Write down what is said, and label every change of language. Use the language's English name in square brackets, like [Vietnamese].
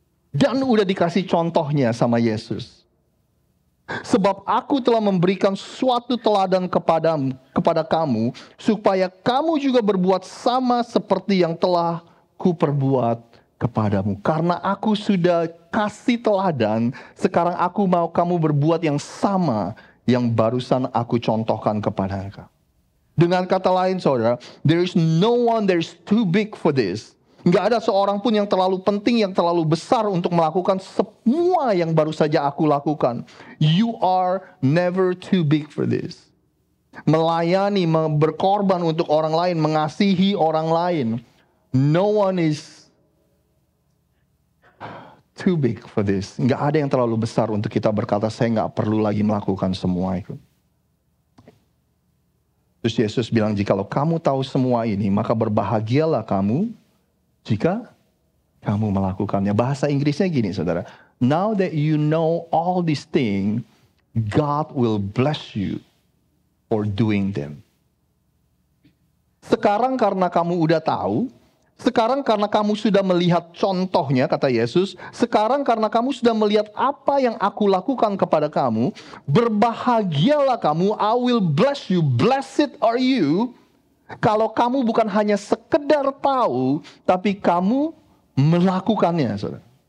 [Indonesian] Dan udah dikasih contohnya sama Yesus. Sebab aku telah memberikan suatu teladan kepada kamu, supaya kamu juga berbuat sama seperti yang telah kuperbuat kepadamu. Karena aku sudah kasih teladan, sekarang aku mau kamu berbuat yang sama yang barusan aku contohkan kepada kamu. Dengan kata lain saudara, [English] there is no one that is too big for this. [Indonesian] Nggak ada seorang pun yang terlalu penting, yang terlalu besar untuk melakukan semua yang baru saja aku lakukan. [English] You are never too big for this. [Indonesian] Melayani, berkorban untuk orang lain, mengasihi orang lain. [English] No one is too big for this. [Indonesian] Nggak ada yang terlalu besar untuk kita berkata, saya nggak perlu lagi melakukan semua itu. Terus Yesus bilang, jikalau kamu tahu semua ini, maka berbahagialah kamu jika kamu melakukannya. Bahasa Inggrisnya gini, saudara. [English] Now that you know all these things, God will bless you for doing them. [Indonesian] Sekarang karena kamu udah tahu, sekarang karena kamu sudah melihat contohnya, kata Yesus, sekarang karena kamu sudah melihat apa yang aku lakukan kepada kamu, berbahagialah kamu, [English] I will bless you, blessed are you, [Indonesian] kalau kamu bukan hanya sekedar tahu, tapi kamu melakukannya, saudara.